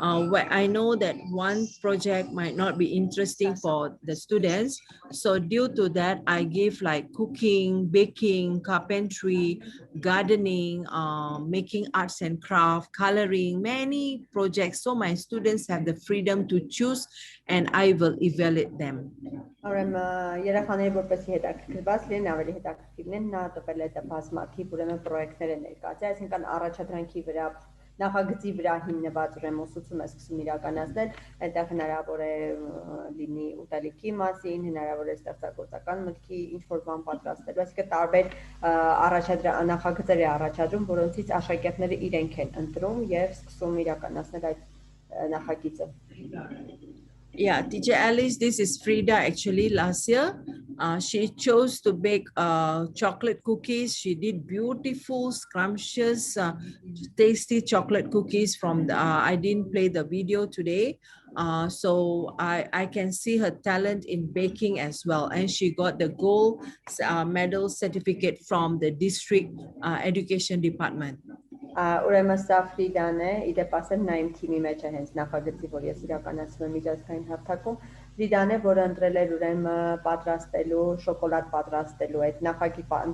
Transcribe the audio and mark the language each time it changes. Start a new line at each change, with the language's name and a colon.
English: Where I know that one project might not be interesting for the students. So due to that, I give like cooking, baking, carpentry, gardening, making arts and craft, coloring, many projects. So my students have the freedom to choose and I will evaluate them.
Armenian: Երեխաները որպեսզի հետաքրքրված լինեն, ավելի հետաքրքիր լինեն, նա տվել է բազմաթիվ ուրեմն պրոյեկտներ ներկայացրել, այսինքն առաջադրանքի վրա, նախագծի վրա հիմնված ուրեմն ուսուցում է սկսում իրականացնել, այնտեղ հնարավոր է լինի ուտելիքի մասին, հնարավոր է ստեղծագործական մտքի ինչ-որ բան պատրաստելու, այսինքն տարբեր նախագծեր է առաջադրում, որոնցից աշակերտները իրենք են ընտրում եւ սկսում իրականացնել այդ նախագիծը.
English: Yeah, teacher Alice, this is Frida actually last year. She chose to bake chocolate cookies. She did beautiful, scrumptious, tasty chocolate cookies from the, I didn't play the video today. So I can see her talent in baking as well. And she got the gold medal certificate from the district education department.
Armenian: Ուրեմն սա Ֆրիդան է, իդեպ ասեմ նա իմ թիմի մեջ է հենց նախագծի, որ ես իրականացնում եմ միջազգային հարթակում, Ֆրիդան է, որը ընտրել էր ուրեմն պատրաստելու, շոկոլադ պատրաստելու այդ նախագծի